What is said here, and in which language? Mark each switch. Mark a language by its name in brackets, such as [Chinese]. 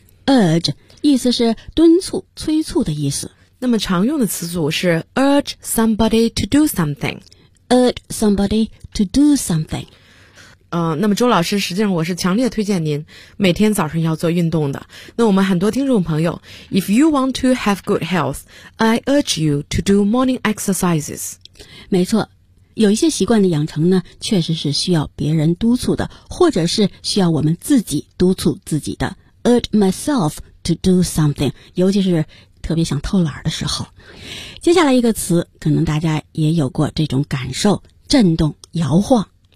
[Chinese] urge 意思是敦促催促的意思。那么常用的词组是 [English] urge somebody to do something, urge somebody to do something。 [Chinese] 那么周老师，实际上我是强烈推荐您每天早上要做运动的。那我们很多听众朋友， [English] If you want to have good health, I urge you to do morning exercises. [Chinese] 没错，有一些习惯的养成呢，确实是需要别人督促的，或者是需要我们自己督促自己的。 [English] Urge myself to do something, [Chinese] 尤其是特别想偷懒的时候。接下来一个词，可能大家也有过这种感受，震动摇晃，